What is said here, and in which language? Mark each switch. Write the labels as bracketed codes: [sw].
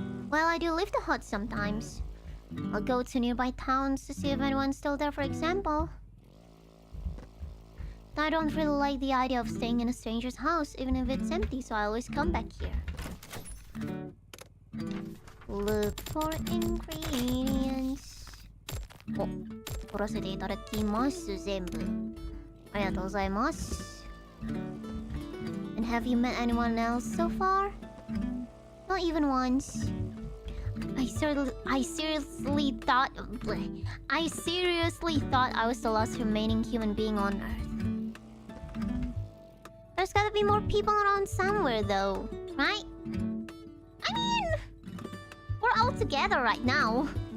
[en] Well, I do leave the hut sometimes. I'll go to nearby towns to see if anyone's still there, for example. I don't really like the idea of staying in a stranger's house, even if it's empty, so I always come back here. Look for ingredients. [ja] Oh, 取らせていただきます、全部。ありがとうございます。 [en] And have you met anyone else so far? Not even once. I seriously thought I was the last remaining human being on Earth. There's gotta be more people around somewhere, though, right? I mean, we're all together right now.